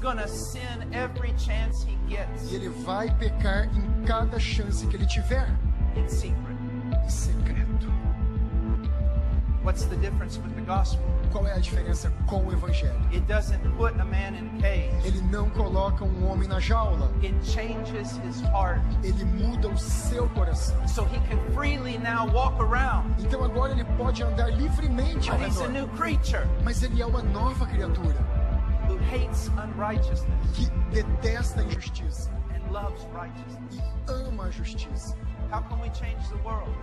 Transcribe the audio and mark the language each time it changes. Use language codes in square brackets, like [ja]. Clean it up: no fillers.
[en] going to sin every chance he gets [pt] E ele vai pecar em cada chance que ele tiver. [en] in secret. [pt] Em secreto. [en] What's the difference with the gospel? [pt] Qual é a diferença com o evangelho? [en] It doesn't put a man in a cage. [pt] Ele não coloca um homem na jaula. [en] It changes his heart [pt] Ele muda o seu coração. [en] so he can freely now walk around. [pt] Então agora ele pode andar livremente ao [en] But he's a [pt] redor. [en] new creature [pt] Mas ele é uma nova criatura [en] who hates unrighteousness [pt] que detesta a injustiça [en] and loves righteousness. [pt] e ama a justiça. [en] How can we change the world?